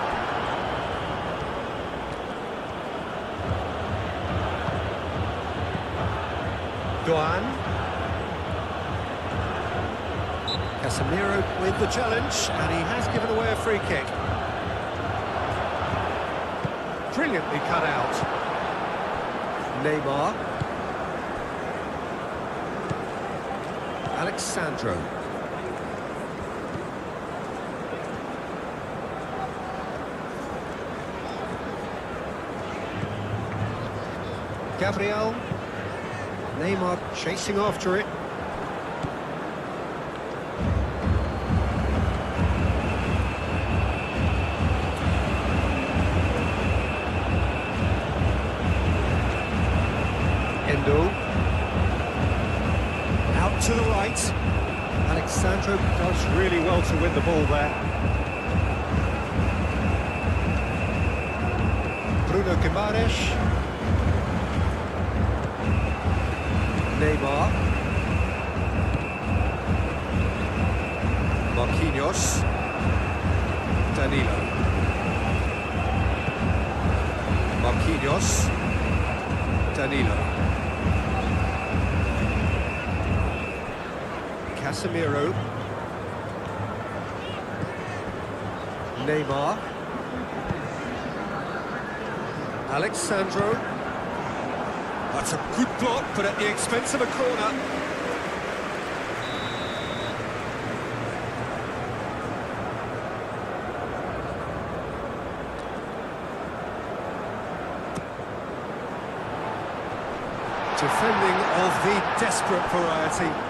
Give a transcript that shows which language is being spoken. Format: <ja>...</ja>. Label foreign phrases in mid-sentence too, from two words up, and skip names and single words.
<en>Duan. Casemiro with the challenge, and he has given away a free kick. Brilliantly cut out. Neymar. Alexandro. Gabriel. Neymar chasing after it. Endo. Out to the right. Alexandro does really well to win the ball there. Bruno Guimaraes. Neymar. Marquinhos. Danilo. Marquinhos. Danilo. Casemiro. Neymar. Alexandro. That's a good block, but at the expense of a corner. Defending of the desperate variety.</en>